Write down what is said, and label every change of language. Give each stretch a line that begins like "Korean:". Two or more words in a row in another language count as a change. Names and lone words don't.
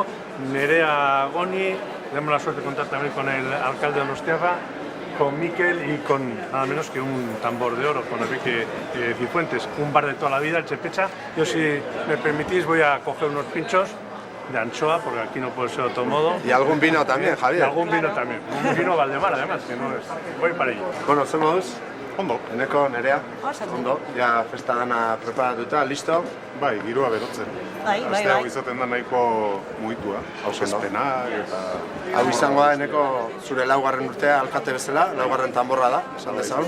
Spanish: Nerea Goni, tenemos la suerte de contar también con el alcalde de Donostiarra, con Miquel y con nada menos que un tambor de oro, con Enrique Cifuentes, un bar de toda la vida, el Chepecha. Yo, si me permitís, voy a coger unos pinchos de anchoa, porque aquí no puede ser de otro modo. Y algún vino también, Javier. Y algún vino también. Un vino Valdemar, además, que no es. Voy para ello. Bueno, somos
Basque: ondo. Eneko, Nerea. Ondo. Ja, festa dana preparatuta, listo? Bai, giroa berotzen. Bai. Aste hau izaten da nahiko mugitua, aurkezpenak eta... Hau izango da, Eneko, zure laugarren urtea alkate bezala, laugarren tamborra da, esan dezagun.